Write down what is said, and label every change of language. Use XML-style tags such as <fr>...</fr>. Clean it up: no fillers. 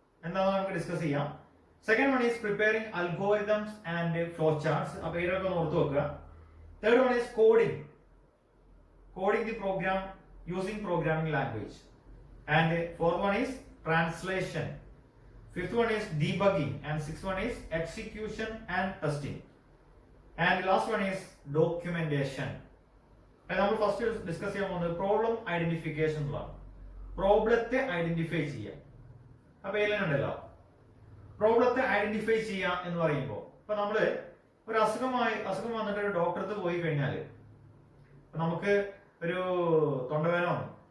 <ml>എന്താണെന്ന് നമുക്ക് ഡിസ്കസ് ചെയ്യാം.</ml> <en>Second one is preparing algorithms and flow charts.</en> <ml>അപ്പൊ ഇതൊക്കെ ഒന്ന് ഓർത്ത് വെക്കുക.</ml> <en>Third one is coding the program using programming language. And fourth one is translation. Fifth one is debugging. And sixth one is execution and testing. And last one is documentation.</en> <ml>നമ്മൾ first discuss ചെയ്യാൻ പോകുന്നത് problem identification എന്നുള്ളതാണ്. പ്രോബ്ലത്തെ identify ചെയ്യുക. അപ്പൊ ഇതിലുണ്ടല്ലോ പ്രോബ്ലത്തെ identify ചെയ്യുക എന്ന് പറയുമ്പോൾ, ഇപ്പൊ നമ്മള് ഒരു അസുഖം വന്നിട്ട് ഒരു ഡോക്ടർക്ക് പോയി കഴിഞ്ഞാല് നമുക്ക് ഒരു തൊണ്ടവേദന വന്നു.</ml>